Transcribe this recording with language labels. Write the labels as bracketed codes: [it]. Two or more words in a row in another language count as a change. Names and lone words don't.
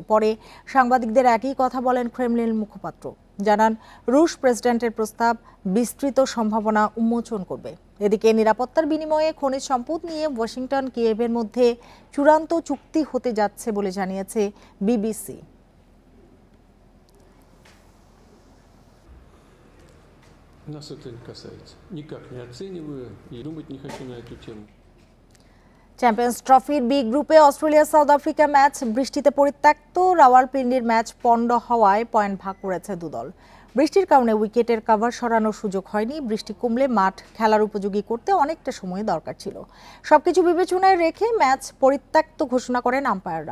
[bn] পরে সাংবাদিকদের একই কথা বলেন ক্রেমলিন মুখপাত্র। জানান, রুশ প্রেসিডেন্টের প্রস্তাব বিস্তৃত সম্ভাবনা উন্মোচন করবে। এদিকে নিরাপত্তার বিনিময়ে খনিজ সম্পদ নিয়ে ওয়াশিংটন কিয়েভের মধ্যে চূড়ান্ত চুক্তি হতে যাচ্ছে বলে জানিয়েছে বিবিসি। [ru] Нас это не касается. Никак не оцениваю и думать не хочу на эту тему. [bn] চ্যাম্পিয়ন্স ট্রফির বি গ্রুপে অস্ট্রেলিয়া সাউথ আফ্রিকা ম্যাচ বৃষ্টিতে পরিত্যক্ত। রাওয়ালপিন্ডির ম্যাচ পণ্ড হওয়ায় পয়েন্ট ভাগ করেছে দুদল। বৃষ্টির কারণে উইকেটের কভার সরানোর সুযোগ হয়নি। বৃষ্টি কমলে মাঠ খেলার উপযোগী করতে অনেকটা সময় দরকার ছিল। সবকিছু বিবেচনায় রেখে ম্যাচ পরিত্যক্ত ঘোষণা করেন আম্পায়াররা।